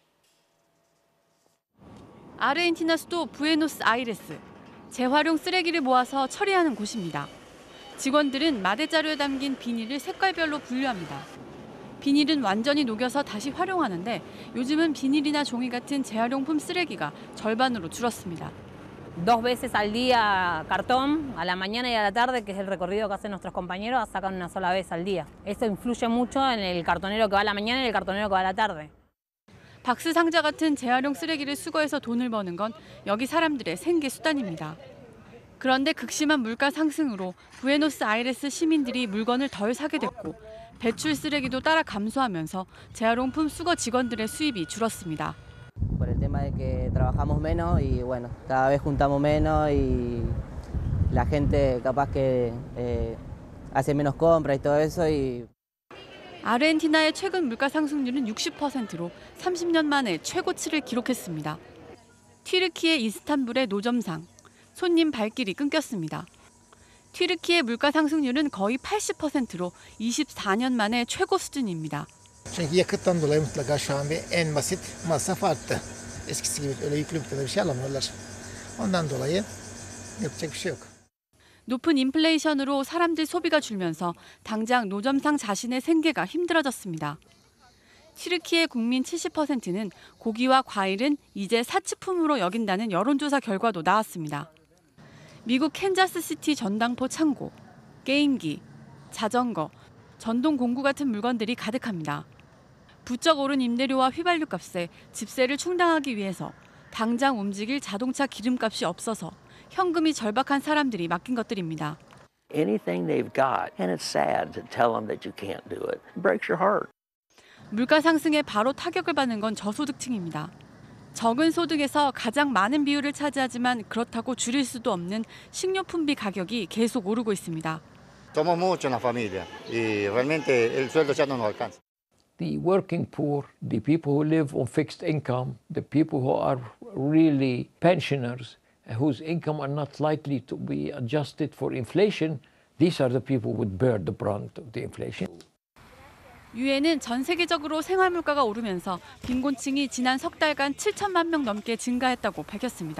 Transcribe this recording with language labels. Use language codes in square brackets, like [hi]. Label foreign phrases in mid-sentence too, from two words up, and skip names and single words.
[ko] 아르헨티나 수도 부에노스아이레스. 재활용 쓰레기를 모아서 처리하는 곳입니다. 직원들은 마대자루에 담긴 비닐을 색깔별로 분류합니다. 비닐은 완전히 녹여서 다시 활용하는데 요즘은 비닐이나 종이 같은 재활용품 쓰레기가 절반으로 줄었습니다. [es] Dos veces al día cartón, a la mañana y a la tarde, que es el recorrido que hacen nuestros compañeros, sacan una sola vez al día. Eso influye mucho en el cartonero que va a la mañana y el cartonero que va a la tarde. [ko] 박스 상자 같은 재활용 쓰레기를 수거해서 돈을 버는 건 여기 사람들의 생계 수단입니다. 그런데 극심한 물가 상승으로 부에노스아이레스 시민들이 물건을 덜 사게 됐고 배출 쓰레기도 따라 감소하면서 재활용품 수거 직원들의 수입이 줄었습니다. [es] Por el tema de que trabajamos menos y bueno, cada vez juntamos menos y la gente capaz que hace menos compras y todo eso y [ko] 아르헨티나의 최근 물가 상승률은 60%로 30년 만에 최고치를 기록했습니다. 튀르키예 이스탄불의 노점상, 손님 발길이 끊겼습니다. 튀르키예 물가 상승률은 거의 80%로 24년 만에 최고 수준입니다. [tr] Çünkü yakıttan dolayı mutlaka şu an bir en basit masraf arttı. Eskisi gibi öyle yüklü bir şey alamıyorlar. Ondan dolayı yapacak bir şey yok. [ko] 높은 인플레이션으로 사람들 소비가 줄면서 당장 노점상 자신의 생계가 힘들어졌습니다. 튀르키예 국민 70%는 고기와 과일은 이제 사치품으로 여긴다는 여론조사 결과도 나왔습니다. 미국 캔자스시티 전당포 창고, 게임기, 자전거, 전동 공구 같은 물건들이 가득합니다. 부쩍 오른 임대료와 휘발유 값에 집세를 충당하기 위해서 당장 움직일 자동차 기름값이 없어서 현금이 절박한 사람들이 맡긴 것들입니다. [en] Anything they've got, and it's sad to tell them that you can't do it. It breaks your heart. [ko] 물가 상승에 바로 타격을 받는 건 저소득층입니다. 적은 소득에서 가장 많은 비율을 차지하지만 그렇다고 줄일 수도 없는 식료품비 가격이 계속 오르고 있습니다. [es] Somos muchos en la familia y realmente el sueldo ya no nos alcanza. [en] The working poor, the people who live on fixed income, the people who are really pensioners, whose income are not likely to be adjusted for inflation, these are the people who would bear the brunt of the inflation. [ko] 유엔은 전 세계적으로 생활 물가가 오르면서 빈곤층이 지난 석 달간 7천만 명 넘게 증가했다고 밝혔습니다.